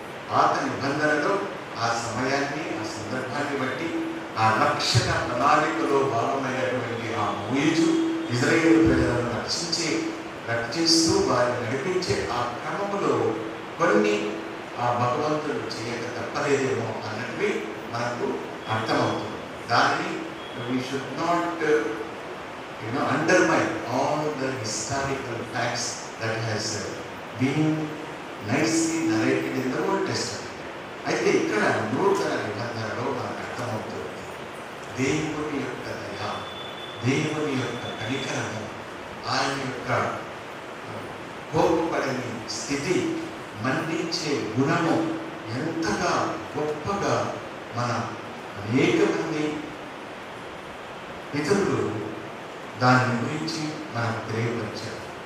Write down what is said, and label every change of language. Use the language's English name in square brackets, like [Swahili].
[Telugu] పాత నిబంధనలో ఆ సమయాన్ని, ఆ సందర్భాన్ని బట్టి ఆ రక్షణ ప్రణాళికలో భాగమైనటువంటి ఆ మోయిజు ఇజ్రాయేలు ప్రజలను రక్షిస్తూ వారిని నడిపించే ఆ క్రమంలో కొన్ని ఆ భగవంతుడు చేయక తప్పలేదేమో అన్నట్టు మనకు అర్థమవుతుంది. దాన్ని [English] we should not undermine all the historical facts that has been nicely narrated in the Old Testament. [Telugu] అయితే ఇక్కడ నూతన నిబంధనలో మనకు అర్థమవుతుంది దేవుని యొక్క దయ, దేవుని యొక్క కనికరము, ఆయన యొక్క కోపపడని స్థితి, మన్నించే గుణము ఎంతగా గొప్పగా మన అనేక మంది ఇతరులు దాని గురించి మనకు తెలియపరిచారు.